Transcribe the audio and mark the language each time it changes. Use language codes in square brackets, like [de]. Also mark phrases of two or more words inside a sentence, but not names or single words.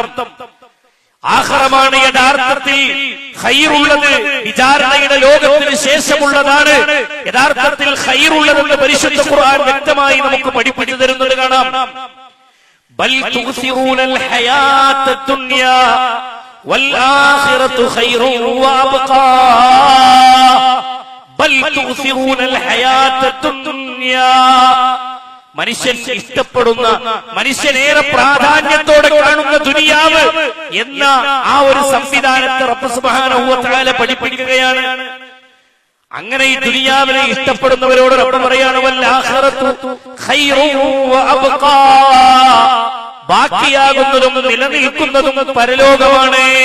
[ml] ആഖിറമാണ് യഥാർത്ഥത്തിൽ ഖൈറുള്ളത്, വിചാരണയുടെ ലോകത്തിന് ശേഷമുള്ളതാണ് യഥാർത്ഥത്തിൽ ഖൈറുള്ളതെന്ന് പരിശുദ്ധ ഖുർആൻ വ്യക്തമായി നമുക്ക് പഠിപ്പിച്ചു തരുന്നത് കാണാം. [ar] بل تؤثرون الحياة الدنيا والآخرة خير وأبقى بل تؤثرون الحياة الدنيا. [ml] മനുഷ്യൻ ഇഷ്ടപ്പെടുന്ന, മനുഷ്യനേറെ പ്രാധാന്യത്തോടെ കാണുന്ന ദുനിയാവ് എന്ന ആ ഒരു സംവിധാനത്തെ റബ്ബ് [ar] سبحانه وتعالى [ml] പഠിപ്പിക്കുകയാണ്. അങ്ങനെ ഈ ദുനിയാവിനെ ഇഷ്ടപ്പെടുന്നവരോട് റബ്ബ് പറയാണ്, [ar] والآخرة خير وأبقى, [ml] ബാക്കിയാകുന്നതും നിലനിൽക്കുന്നതും പരലോകമാണ്.